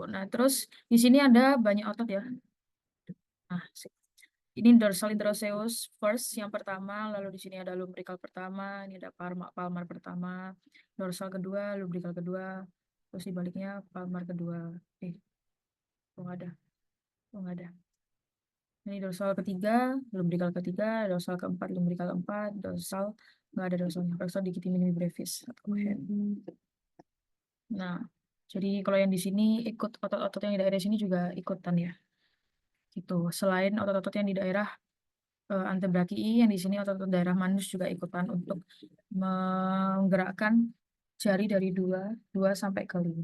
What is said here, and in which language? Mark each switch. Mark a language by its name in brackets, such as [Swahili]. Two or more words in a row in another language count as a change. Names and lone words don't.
[Indonesian] Nah, terus di sini ada banyak otot ya. Nah, ini [English] dorsal interoseus first [Indonesian] yang pertama, lalu di sini ada lumbrical pertama, ini ada palmar pertama, dorsal kedua, lumbrical kedua, terus di baliknya palmar kedua. Nggak ada, nggak ada. Ini dorsal ketiga, lumbrical ketiga, dorsal keempat, lumbrical keempat, dorsal nggak ada dorsalnya, dorsal [Latin] digiti minimi brevis [Indonesian] atau hand. Nah, jadi kalau yang di sini ikut otot-otot yang di daerah sini juga ikutan ya. Gitu. Selain otot-otot yang di daerah antebrakii, yang di sini otot-otot daerah manus juga ikutan untuk menggerakkan jari dari 2 sampai ke 5.